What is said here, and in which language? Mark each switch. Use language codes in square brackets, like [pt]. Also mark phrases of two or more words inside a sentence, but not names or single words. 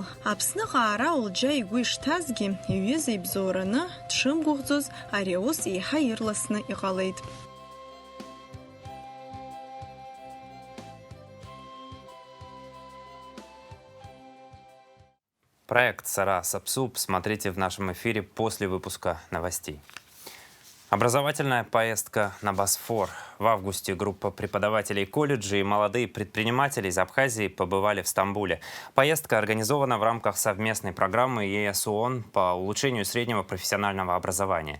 [ab] Аԥсныҟа аара Олџьа игәы ишҭазгьы, иҩыза ибзоураны дшымгәыӷӡоз, ари аус еиҳа ирласны иҟалеит. [ru] Проект «Сара Сапсу» смотрите в нашем эфире после выпуска новостей. Образовательная поездка на Босфор. В августе группа преподавателей колледжей и молодые предприниматели из Абхазии побывали в Стамбуле. Поездка организована в рамках совместной программы ЕС ООН по улучшению среднего профессионального образования.